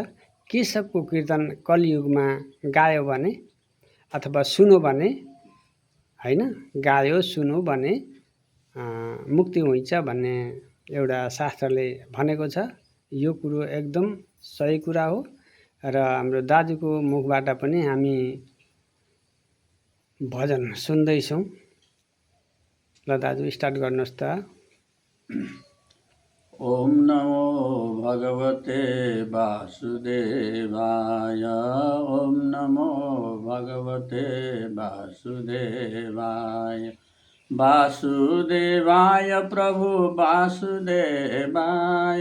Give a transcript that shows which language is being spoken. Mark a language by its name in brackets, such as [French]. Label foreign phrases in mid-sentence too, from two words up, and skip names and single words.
[Nepali] केशवको कीर्तन कलियुगमा गायो भने अथवा सुनो भने हैन गायो सुनो भने मुक्ति हुन्छ भन्ने एउटा शास्त्रले भनेको छ। यो कुरो एकदम सही कुरा हो र हाम्रो दाजुको मुखबाट पनि हामी भजन सुन्दैछौँ। ल दाजु स्टार्ट गर्नुहोस् त। [Sanskrit] ओम नमो भगवते वासुदेवाय। ओम नमो भगवते वासुदेवाय। वासुदेवाय प्रभु वासुदेवाय।